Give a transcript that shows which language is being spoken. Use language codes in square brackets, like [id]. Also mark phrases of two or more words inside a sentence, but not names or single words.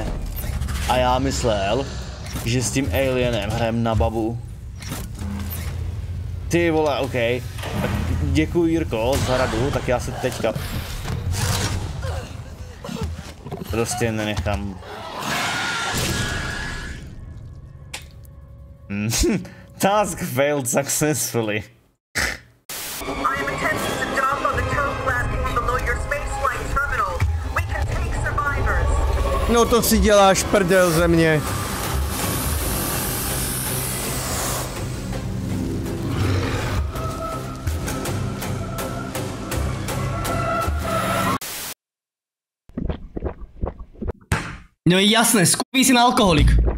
[cs] A já myslel, že s tím alienem hrajem na babu. Ty vole, OK. Děkuji, Jirko, za radu, tak já se teďka prostě nenechám. [en] Task failed successfully. [cs] No to si děláš prdel ze mě. No jasné, skupí si na alkoholik.